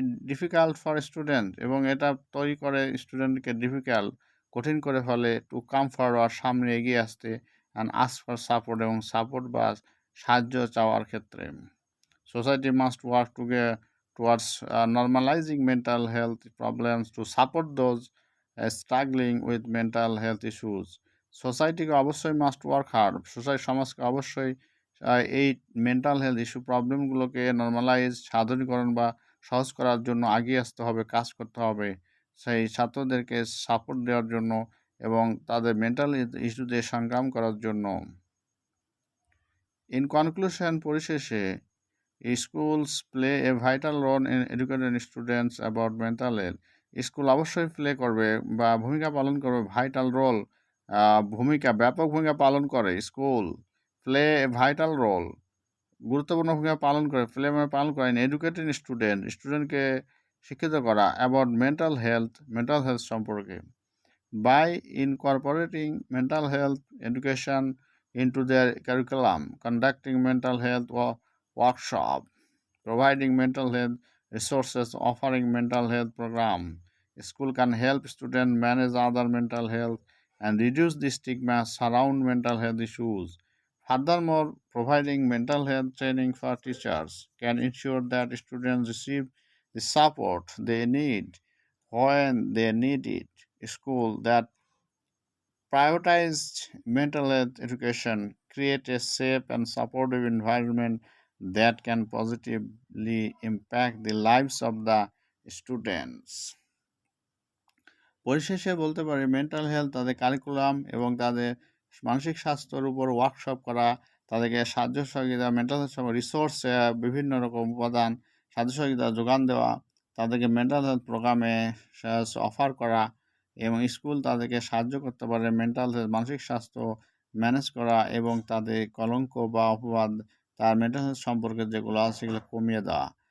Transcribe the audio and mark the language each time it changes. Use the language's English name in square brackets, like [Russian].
[English] difficult for student, [Bangla] এবং এটা তৈরি করে স্টুডেন্টকে কঠিন করে ফেলে [English] to come forward, [Bangla] সামনে এগিয়ে আসতে, [English] and ask for support, [Bangla] এবং সাপোর্ট বা সাহায্য চাওয়ার ক্ষেত্রে। [English] Society must work towards normalizing mental health problems to support those struggling with mental health issues. [Bangla] সোসাইটিকে অবশ্যই সমাজকে অবশ্যই এই মেন্টাল হেলথ ইস্যু প্রবলেমগুলোকে সাধারণীকরণ বা সহজ করার জন্য এগিয়ে আসতে হবে, কাজ করতে হবে, সেই ছাত্রদেরকে সাপোর্ট দেওয়ার জন্য এবং তাদের মেন্টাল ইস্যুতে সংগ্রাম করার জন্য। [English] In conclusion, পরিশেষে, schools play a vital role in educating students about mental health. [Bangla] School অবশ্যই ভূমিকা পালন করবে, ভাইটাল রোল, ব্যাপক ভূমিকা পালন করে। [English] school play a vital role, [Bangla] গুরুত্বপূর্ণ ভূমিকা পালন করে এডুকেটিং স্টুডেন্টকে শিক্ষিত করা অ্যাবাউট মেন্টাল হেলথ সম্পর্কে [English] by incorporating mental health education into their curriculum, conducting mental health workshop, providing mental health resources, offering mental health program. School can help students manage other mental health and reduce the stigma surround mental health issues. Furthermore, providing mental health training for teachers can ensure that students receive the support they need when they need it. School that prioritized mental health education create a safe and supportive environment that can positively impact the lives of the students. [Bangla] পরিশেষে বলতে পারি mental health তাদের curriculum এবং তাদের মানসিক স্বাস্থ্যের উপর workshop করা, তাদেরকে সাহায্য সহযোগিতা মেন্টাল হেলথ রিসোর্স বিভিন্ন রকম উপাদান সাহায্য সহযোগিতা যোগান দেওয়া, তাদেরকে মেন্টাল হেলথ প্রোগ্রামে অফার করা এবং স্কুল তাদেরকে সাহায্য করতে পারে মেন্টাল হেলথ মানসিক স্বাস্থ্য ম্যানেজ করা এবং তাদের কলঙ্ক বা অপবাদ তার মেন্টাল হেলথ সম্পর্কে যেগুলো আছে সেগুলো কমিয়ে দেওয়া।